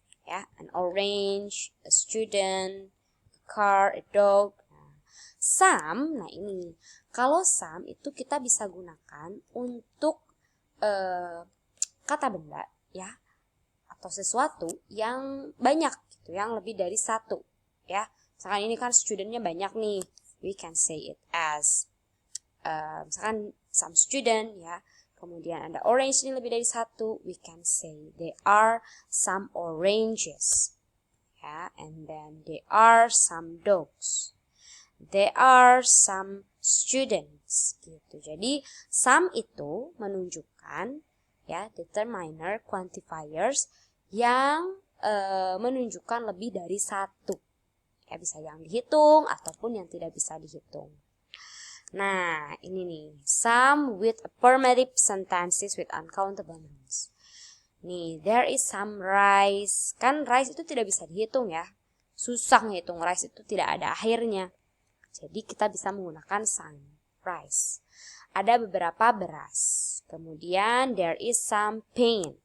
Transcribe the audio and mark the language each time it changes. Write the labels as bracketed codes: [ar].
[en] Ya, an orange, a student, a car, a dog. [id] Some, nah ini. Kalau some itu kita bisa gunakan untuk kata benda ya, atau sesuatu yang banyak gitu, yang lebih dari satu ya. Misalkan ini kan studentnya banyak nih, [en] we can say it as [id] misalkan some student ya. Kemudian ada orange ini lebih dari satu, [en] we can say there are some oranges [id] ya. [en] And then there are some dogs, there are some students gitu. [id] Jadi some itu menunjukkan ya determiner quantifiers yang menunjukkan lebih dari satu. Ya, bisa yang dihitung ataupun yang tidak bisa dihitung. Nah, ini nih. [en] Some with affirmative sentences with uncountable nouns. Nih, there is some rice. [id] Kan rice itu tidak bisa dihitung ya. Susah ngitung rice itu tidak ada akhirnya. Jadi kita bisa menggunakan some rice. Ada beberapa beras. Kemudian [en] there is some paint.